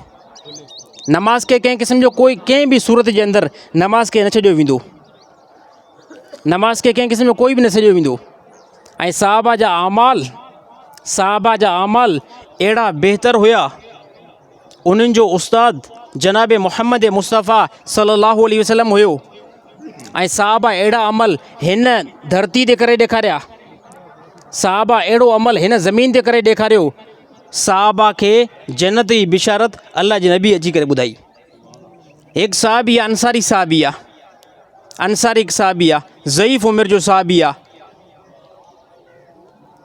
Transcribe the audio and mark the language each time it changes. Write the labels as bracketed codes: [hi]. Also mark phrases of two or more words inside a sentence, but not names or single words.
[sd] नमाज़ खे कंहिं क़िस्म जो कोई कंहिं बि सूरत जे अंदरि नमाज़ खे न छॾियो वेंदो, नमाज़ खे कंहिं क़िस्म जो कोई बि न छॾियो वेंदो। ऐं साहबा जा अमाल अहिड़ा बहितर हुया। उन्हनि जो उस्ताद जनाब मुहम्मद मुस्तफ़ा [ar] صلى الله عليه وسلم [sd] हुयो ऐं साहबा अहिड़ा अमल हिन धरती ते करे ॾेखारिया, साहबा अहिड़ो अमल हिन ज़मीन ते करे ॾेखारियो। साहबा खे जन्नत जी बिशारत अल्लाह जे नबी अची करे ॿुधाई। हिकु साहबी आहे, अंसारी साहबी आहे, अंसारी हिकु साहबी आहे, ज़ईफ़ उमिरि जो साहबी आहे।